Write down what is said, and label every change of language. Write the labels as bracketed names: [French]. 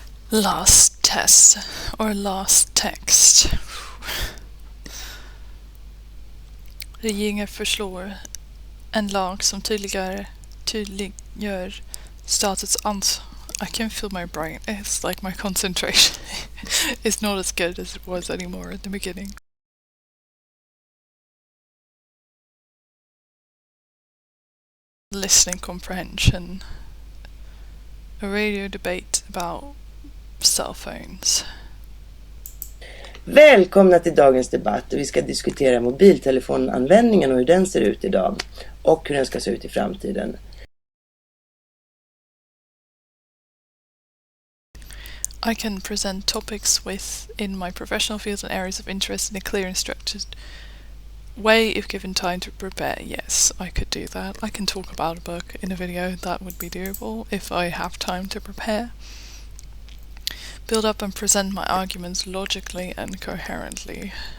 [English] Last test, or last text. [Swedish] Regeringen förslår en lag som tydliggör statens ansvar. [English] I can feel my brain. It's like my concentration is not as good as it was anymore at the beginning. Listening comprehension. A radio debate about cell phones. [Swedish] Välkomna till dagens debatt, och vi ska diskutera mobiltelefonanvändningen och hur den ser ut idag och hur den ska se ut i framtiden. [English] I can present topics in my professional fields and areas of interest in a clear and structured way if given time to prepare. Yes, I could do that. I can talk about a book in a video. That would be doable if I have time to prepare. Build up and present my arguments logically and coherently.